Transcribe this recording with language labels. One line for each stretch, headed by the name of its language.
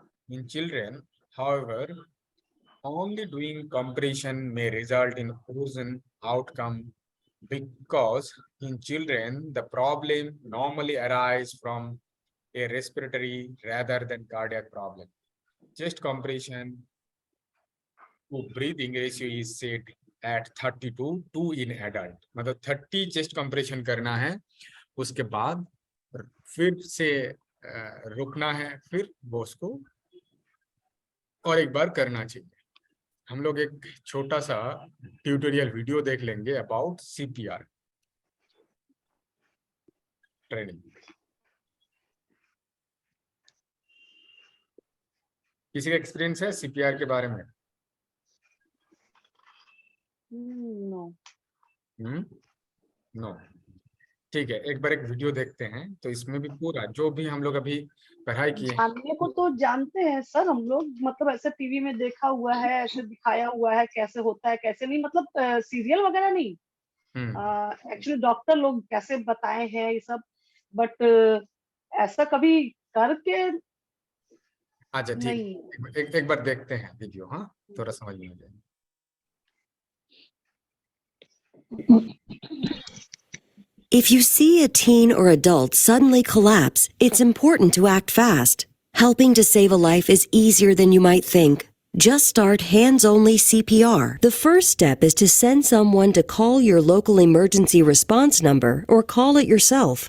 English: In children, however, only doing compression may result in frozen outcome because in children the problem normally arises from a respiratory rather than cardiac problem. Chest compression to breathing ratio is set at 30 to 2 in adult.
Hindi: मतलब 30 chest compression करना है, उसके बाद फिर से रुकना है, फिर वो उसको और एक बार करना चाहिए। हम लोग एक छोटा सा ट्यूटोरियल वीडियो देख लेंगे अबाउट CPR ट्रेनिंग। किसी का एक्सपीरियंस है CPR के बारे में?
English: No.
Hindi: नो, ठीक है, एक बार एक वीडियो देखते हैं तो इसमें भी पूरा जो भी हम लोग अभी पढ़ाई किए हैं। जानने को तो जानते हैं सर हम लोग, मतलब ऐसे टीवी में देखा हुआ है, ऐसे दिखाया हुआ है कैसे होता है कैसे नहीं, मतलब सीरियल वगैरह नहीं, एक्चुअली डॉक्टर लोग कैसे बताए हैं ये सब, बट ऐसा कभी करके अच्छा ठीक, नहीं। एक बार देखते हैं वीडियो, हाँ, थोड़ा समझ में आ जाए।
English: If you see a teen or adult suddenly collapse, it's important to act fast. Helping to save a life is easier than you might think. Just start hands-only CPR. The first step is to send someone to call your local emergency response number or call it yourself.